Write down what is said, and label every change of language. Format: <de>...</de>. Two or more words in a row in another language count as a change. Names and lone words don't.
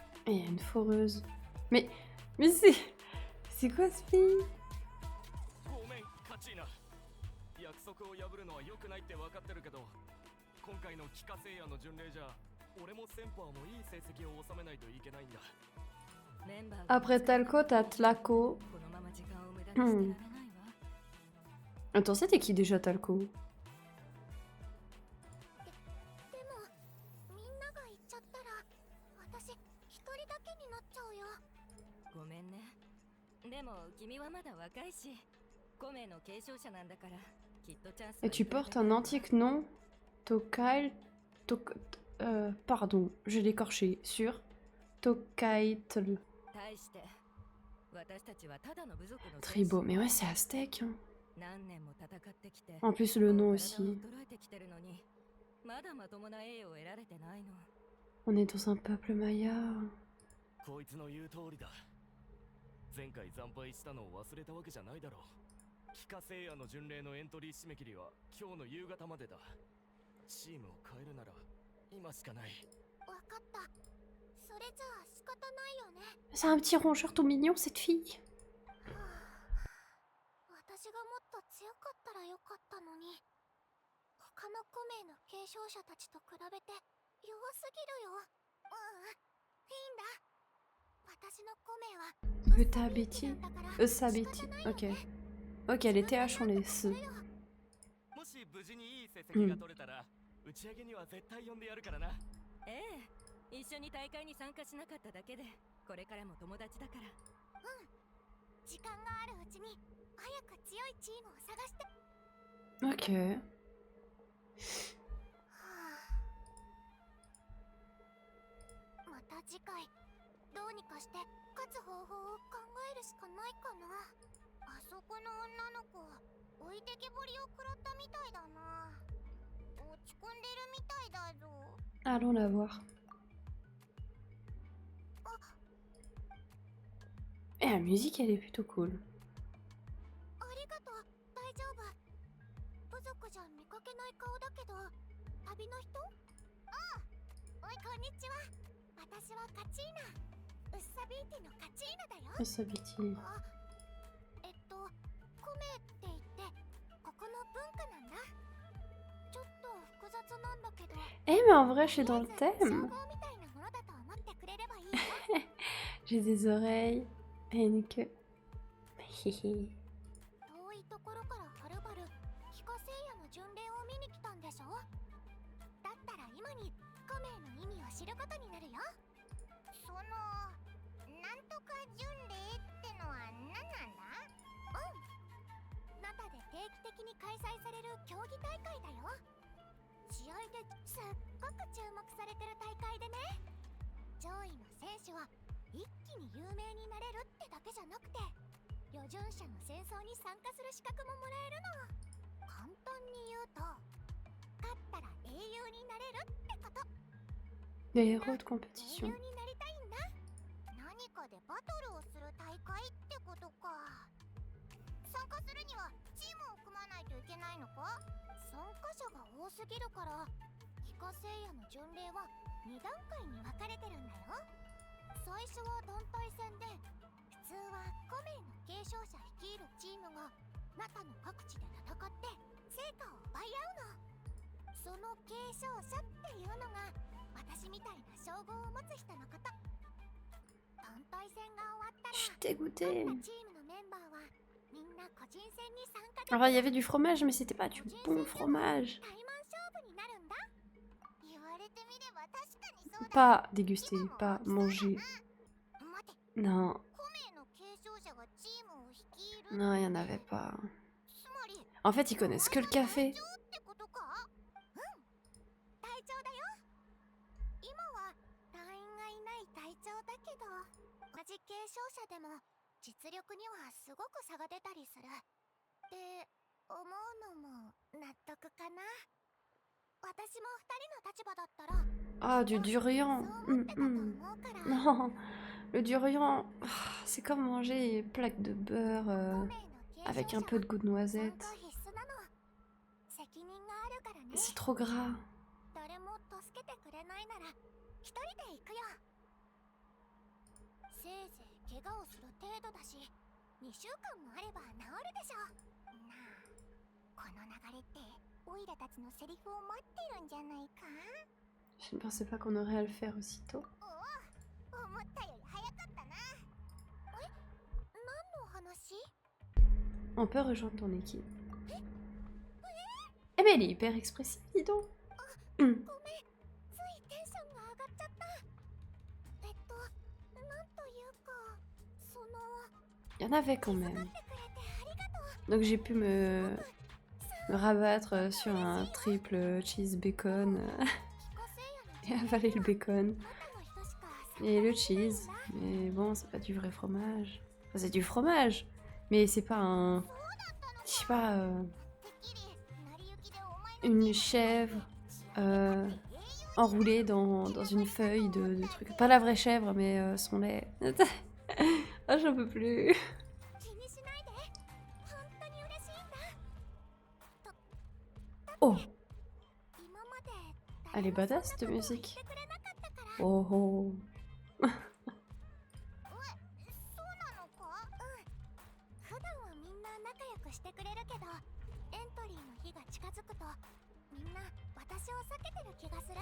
<fr>Et il y a une foreuse. Mais c'est quoi ce pays?</fr> <ja>ごめんカチーナ約束を破るのは良くないって分かってるけど今回の帰化聖夜の巡礼じゃ俺もセンパーもいい成績を収めないといけないんだ</ja> <fr>Après Talco, t'as Tlaco.</fr> <ja>このまま時間を無駄にしてられないわ。</ja> <fr>Attends, c'était qui déjà Talco?</fr> <ja>でもみんなが行っちゃったら私一人だけになっちゃうよ。ごめんね。でも君はまだ若いし、コメの継承者なんだからきっとチャンスは</ja> <fr>Et tu</fr> <ja>いくらで</ja> <fr>portes</fr> <ja>も</ja> <fr>un antique nom, Tokail. Pardon, je l'ai écorché. Sur Tokaitl.</fr> <ja>対して私たちはただの部族の</ja> <fr>Tribo. Mais ouais, c'est aztèque. Hein.</fr> <ja>何年も戦ってきて</ja> <fr>En plus, le nom</fr> <ja>もう</ja> <fr>aussi.</fr> <ja>体を衰えてきてるのにまだまともな栄誉を得られてないの。</ja> <fr>On est dans un peuple maya.</fr> <ja>こいつの言う通りだ前回惨敗したのを忘れたわけじゃないだろう帰化聖夜の巡礼のエントリー締め切りは今日の夕方までだチームを変えるなら今しかないわかった。それじゃあ仕方ないよね。</ja> <fr>C'est un petit rongeur tout mignon, cette fille.</fr> <ja>私がもっと強かったらよかったのに。他のコメの継承者たちと比べて弱すぎるよ。いいんだ。私のコメは</ja> <fr>Utabiti. Usabiti. Ok. Ok, les TH sont les S.</fr> <ja>もし無事にいい成績が取れたら、打ち上げには絶対呼んでやるからなええ、一緒に大会に参加しなかっただけでこれからも友達だから。時間があるうちに早く強いチームを探して。</ja> <fr>Ok.</fr> <ja>また次回どうにかして勝つ方法を考えるしかないかな。あそこの女の子置いてけぼりを食らったみたいだな。落ち込んでるみたいだぞ。</ja> <fr>Allons la voir. Et la musique, elle est plutôt cool.</fr> <ja>ありがとう。大丈夫。部族じゃ見かけない顔だけど旅の人？おいこんにちは。私はカチーナ。ウッサビーティのカチーナだよ。</ja> <fr>Usabiti.</fr> <ja>コメって言ってここの文化なんだ。ちょっと複雑なんだけど。</ja> <fr>Eh, mais en vrai, je suis dans le</fr> <ja>とりあえず</ja> <fr>thème.</fr> <ja>称号みたいなものだと思ってくれればいいよ。</ja> <fr>J'ai des oreilles et une queue. Hihi.</fr> <ja>遠いところからはるばる帰化聖夜の巡礼を見に来たんでしょ。だったら今にコメの意味を知ることになるよ。そのなんとか巡礼ってのは何なんだ？ナタで定期的に開催される競技大会だよ。試合ですっごく注目されてる大会でね。上位の選手は一気に有名になれるってだけじゃなくて旅順者の戦争に参加する資格ももらえるの。簡単に言うと勝ったら英雄になれるってこと。</ja> <fr>Les héros de</fr> <ja>英</ja> <fr>compétition.</fr> <ja>雄になりたいんだ。何かでバトルをする大会ってことか。参加するにはチームを組まないといけないのか。参加者が多すぎるから帰化聖夜の巡礼は2段階に分かれてるんだよ。最初は団体戦で普通はコメの継承者率いるチームがナタの各地で戦って成果を奪い合うの。その継承者っていうのが私みたいな称号を持つ人のこと。団体戦が終わったら</ja> <fr>Je suis dégoûtée.</fr> <ja>各チームのメンバーはみんな個人戦に参加できる。</ja> <fr>Enfin, il y avait du fromage, mais c'était pas du bon fromage.</fr> <ja>タイマン勝負になるんだ。言われてみれば確かにそうだ。</ja> <fr>Pas déguster, pas manger.</fr> <ja>待て、</ja> <fr>Non,</fr> <ja>コメの継承者がチームを率いる。</ja> <fr>non, il y en avait pas.</fr> <ja>つまり</ja> <fr>En fait, ils connaissent que le café.</fr> <ja>隊長ってことか？隊長だよ。今は隊員がいない隊長だけど、同じ継承者でも実力にはすごく差が出たりするって思うのも納得かな。私も2人の立場だったら</ja> <fr>Ah, du durian.</fr> <ja>そう思ってたと思うから。</ja> <fr>Non, le durian, c'est comme manger une plaque de beurre avec un peu de goût de noisette.</fr> <ja>参加必須なの。責任があるからね。</ja> <fr>C'est trop gras.</fr> <ja>誰も助けてくれないなら一人で行くよ。せいぜい怪我をする程度だし、2週間もあれば治るでしょ。なあ、この流れってオイラたちのセリフを待ってるんじゃないか？</ja> <fr>Je ne pensais pas qu'on aurait à le faire aussitôt.</fr> <ja>おお、思ったより早かったな。え、何の話？</ja> <fr>On peut rejoindre ton équipe. Eh mais elle est hyper expressive, dis donc.</fr> <ja>ごめん、ついテンションが上がっちゃった。なんというか、その、</ja> <fr>Il y en avait quand</fr> <ja>気遣っ</ja> <fr>même.</fr> <ja>てくれてありがとう。</ja> <fr>Donc j'ai pu me rabattre sur un</fr> <en>triple cheese bacon</en> <ja>彦星</ja> <fr>et</fr> <ja>屋の</ja> <fr>avaler le bacon</fr> <ja>中の人しか</ja> <fr>et le cheese. Mais bon, c'est pas du vrai fromage. Enfin, c'est du fromage, mais c'est pas un... Je sais pas...</fr> <ja>てっきり成り行きでお前の</ja> <fr>une chèvre enroulée dans une feuille de trucs. Pas la vraie chèvre, mais son lait. Ah, j'en peux plus.</fr> <ja>気にしないで。本当に嬉しいんだ。</ja> <fr>Oh,</fr> <ja>今まで</ja> <fr>elle est</fr> <ja>誰も</ja> <fr>badass</fr> <ja>そ</ja> <fr>cette</fr> <ja>んなことを言っ</ja> <fr>musique.</fr> <ja>てくれなかったから。</ja> <fr>Oh oh.</fr> <ja>そうなのか？普段はみんな仲良くしてくれるけど、エントリーの日が近づくとみんな私を避けてる気がする。</ja>